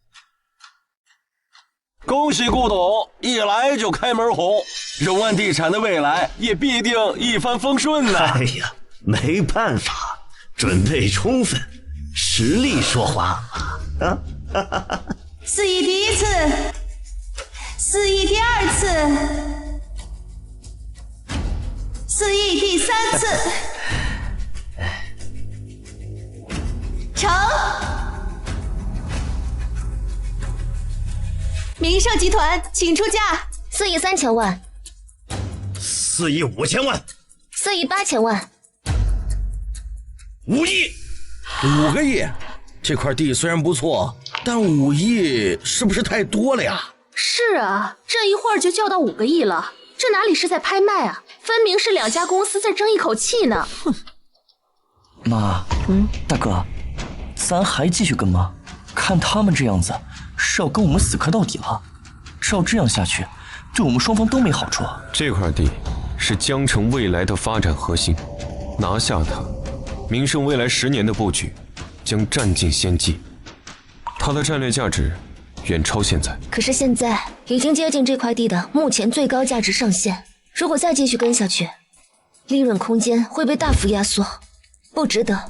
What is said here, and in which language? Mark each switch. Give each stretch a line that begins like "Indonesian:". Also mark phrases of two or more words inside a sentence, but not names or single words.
Chinese: 恭喜顧董，一來就開門紅，榮安地產的未來也必定一帆風順吶！哎呀，沒辦法，準備充分，實力說話啊！4億第一次，4 4億第2次，4億第3 次，成。名盛集团，请出价。 4亿3千万。 4亿5千万。 4亿8千万。 5亿。 5个亿，这块地虽然不錯，但5億是不是太多了呀？是啊，這一會兒就叫到5個億了，這哪裡是在拍賣啊？分明是2家公司在爭一口氣呢。哼。媽，大哥，咱還繼續跟嗎？看他們這樣子，是要跟我們死磕到底了。照這樣下去，對我們雙方都沒好處。這塊地是江城未來的發展核心，拿下它，名盛未來10年的布局將佔盡先機，它的戰略價值遠超現在。可是現在已經接近這塊地的目前最高價值上限，如果再繼續跟下去，利潤空間會被大幅壓縮，不值得。